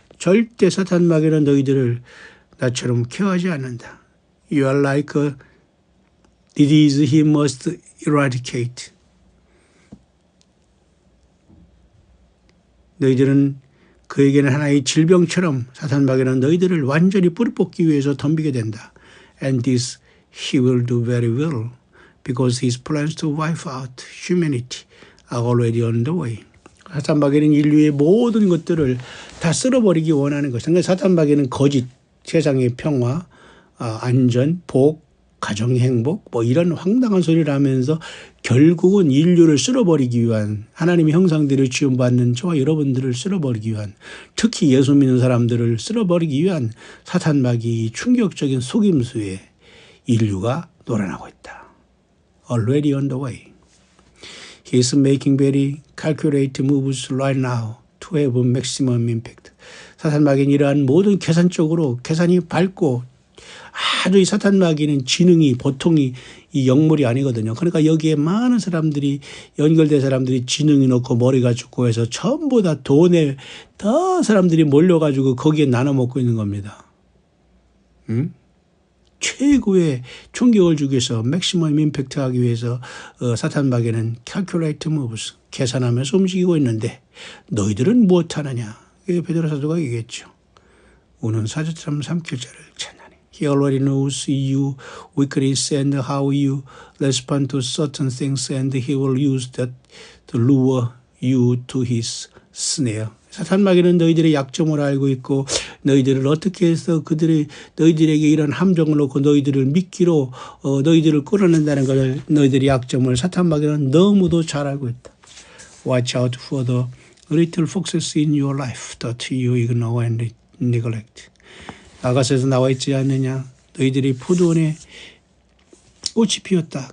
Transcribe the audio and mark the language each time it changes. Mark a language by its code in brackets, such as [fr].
[ko] 절대 사탄 마귀는 너희들을 나처럼 케어하지 않는다. [en] You are like a disease he must eradicate. [ko] 너희들은 그에게는 하나의 질병처럼 사탄 마귀는 너희들을 완전히 뿌리 뽑기 위해서 덤비게 된다. [en] And this he will do very well because his plans to wipe out humanity are already on the way. [ko] 사탄 마귀는 인류의 모든 것들을 다 쓸어버리기 원하는 것입니다. 그러니까 사탄 마귀는 거짓, 세상의 평화, 안전, 복, 가정의 행복 뭐 이런 황당한 소리를 하면서 결국은 인류를 쓸어버리기 위한 하나님의 형상대로 지음받는 저와 여러분들을 쓸어버리기 위한 특히 예수 믿는 사람들을 쓸어버리기 위한 사탄 마귀의 충격적인 속임수에 인류가 놀아나고 있다. [en] Already on the way. He is making very calculated moves right now to have maximum impact. [ko] 사탄 마귀는 이러한 모든 계산적으로 계산이 밝고 아주 이 사탄 마귀는 지능이 보통이 이 영물이 아니거든요. 그러니까 여기에 많은 사람들이 연결된 사람들이 지능이 높고 머리가 좋고 해서 전부 다 돈에 더 사람들이 몰려가지고 거기에 나눠 먹고 있는 겁니다. 최고의 충격을 주기 위해서 맥시멈 임팩트 하기 위해서 사탄 마귀는 [en] calculate moves [ko] 계산하면서 움직이고 있는데 너희들은 무엇하느냐. 이게 베드로 사도가 얘기했죠. 우는 사자처럼 삼킬 자를 찾나니. [en] He already knows you weakness and how you respond to certain things and he will use that to lure you to his snare. [ko] 사탄 마귀는 너희들의 약점을 알고 있고 너희들을 어떻게 해서 너희들에게 이런 함정을 놓고 너희들을 미끼로 너희들을 끌어낸다는 것을 너희들의 약점을 사탄 마귀는 너무도 잘 알고 있다. [en] Watch out for the little foxes in your life that you ignore and neglect. [ko] 아가서에서 나와 있지 않느냐. 너희들이 포도원에 꽃이 피었다.